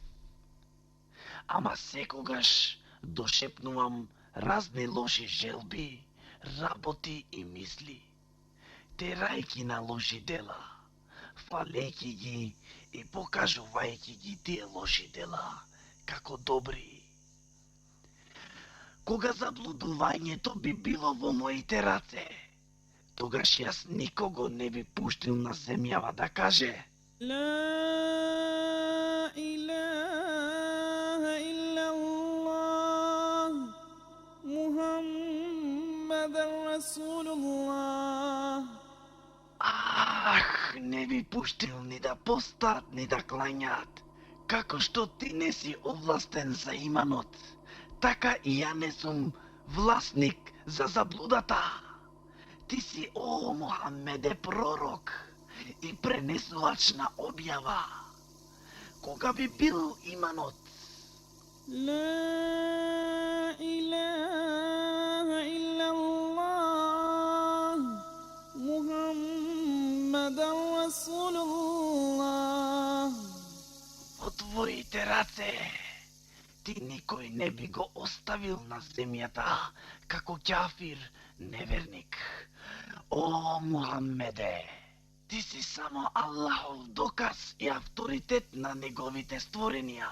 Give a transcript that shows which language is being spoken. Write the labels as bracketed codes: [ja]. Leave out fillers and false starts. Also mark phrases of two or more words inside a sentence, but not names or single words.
[mk] Ама секогаш дошепнувам разни лоши желби, работи и мисли, терајки на лоши дела, фалејки ги и покажувајки ги тие лоши дела како добри. Кога заблудувањето би било во моите раце, тогаш јас никого не би пуштил на земјава да каже: [ar] لا إله إلا الله محمد رسول الله. [mk] Ах, не би пуштил ни да постат, ни да клањат. Како што ти не си овластен за иманот, така и ја не сум власник за заблудата. Ти си, о Мухаммеде, пророк и пренесувач на објава. Кога би бил иманот? [ar] لا إله إلا الله محمد رسول الله. [mk] Во твоите раце ти никој не би го оставил на земјата како ќафир, неверник. О, Мухаммеде, ти си само Аллахов доказ и авторитет на неговите створенија.